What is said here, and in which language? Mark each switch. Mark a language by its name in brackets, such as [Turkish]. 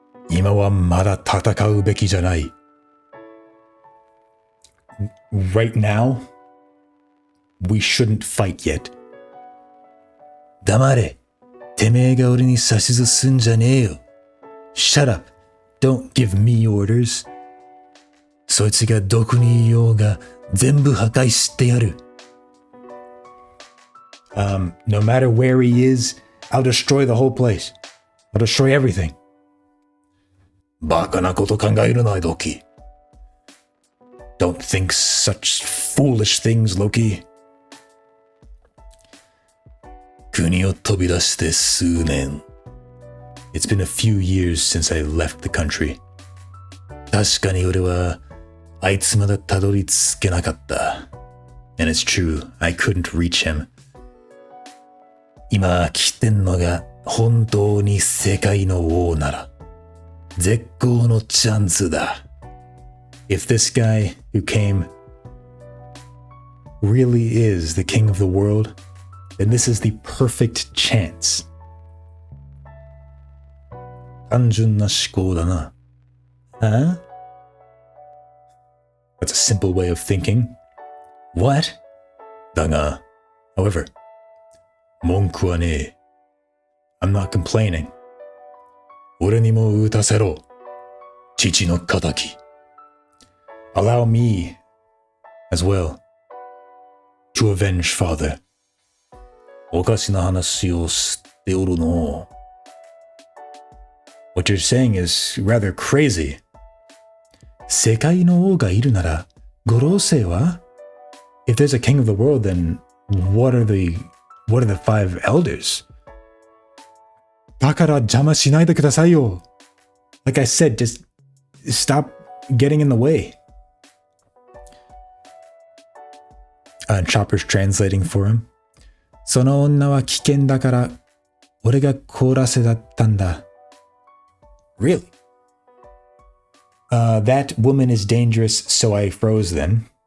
[Japanese] 今はまだ戦うべきじゃない. [English] Right now, we shouldn't fight yet. [Japanese] 黙れ。てめえが俺に指図すんじゃねえよ. [English] Shut up. Don't give me orders. [Japanese] そいつがどこにいようが全部破壊してやる. [English] No matter where he is, I'll destroy the whole place. I'll destroy everything. [Japanese] バカなこと考えるな、Loki. [English] Don't think such foolish things, Loki. [Japanese] 国を飛び出して数年. [English] It's been a few years since I left the country. [Japanese] 確かに俺はあいつまでたどり着けなかった. [English] And it's true, I couldn't reach him. [Japanese] 今来てんのが本当に世界の王なら絶好のチャンスだ. [English] If this guy who came really is the king of the world, then this is the perfect chance. [Japanese] 単純な思考だな. [English] Huh? That's a simple way of thinking. What? [Japanese] だが, however, 文句はねえ. [English] I'm not complaining. [Japanese] 俺にも打たせろ.父の仇. [English] Allow me, as well, to avenge father. [Japanese] おかしな話をしておるの. [English] What you're saying is rather crazy. [Japanese] 世界の王がいるなら、五老星は? [English] If there's a king of the world, then what are the five elders? [Japanese] だから邪魔しないでくださいよ. [English] Like I said, just stop getting in the way. Chopper's translating for him. [Japanese] その女は危険だから、俺が凍らせだったんだ. [English] Really? That woman is dangerous, so I froze them.